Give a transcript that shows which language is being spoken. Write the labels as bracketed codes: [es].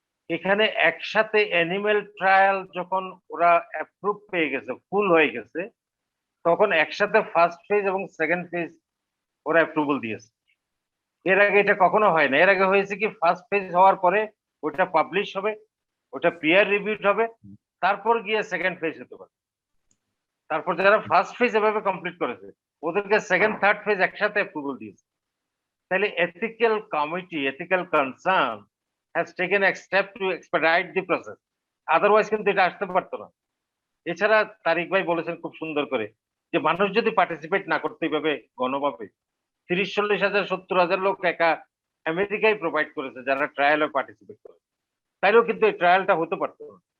[bn] এখানে একসাথে animal trial যখন ওরা অ্যাপ্রুভ পেয়ে গেছে, ফুল হয়ে গেছে, তখন একসাথে ফার্স্ট ফেজ এবং সেকেন্ড ফেজ ওরা অ্যাপ্রুভাল দিয়েছে। এর আগে এটা কখনো হয় না। এর আগে হয়েছে কি, ফার্স্ট ফেজ হওয়ার পরে ওটা পাবলিশ হবে, ওটা পিয়ার রিভিউড হবে, তারপর গিয়ে সেকেন্ড ফেজ হতে পারে। তারপর যারা ফার্স্ট ফেজ এভাবে কমপ্লিট করেছে ওদেরকে সেকেন্ড থার্ড ফেজ একসাথে অ্যাপ্রুভাল দিয়েছে। [en] তাহলে ethical committee, ethical concern has taken a step to expedite the process. [bn] Otherwise কিন্তু এটা আসতে পারতো না। এছাড়া তারিক ভাই বলেছেন খুব সুন্দর করে যে মানুষ যদি পার্টিসিপেট না করতে এইভাবে গণভাবে 30-40,000 70,000 লোক একা আমেরিকায় প্রোভাইড করেছে যারা ট্রায়ালে পার্টিসিপেট করে, তাইলেও কিন্তু এই ট্রায়ালটা হতে পারতো না।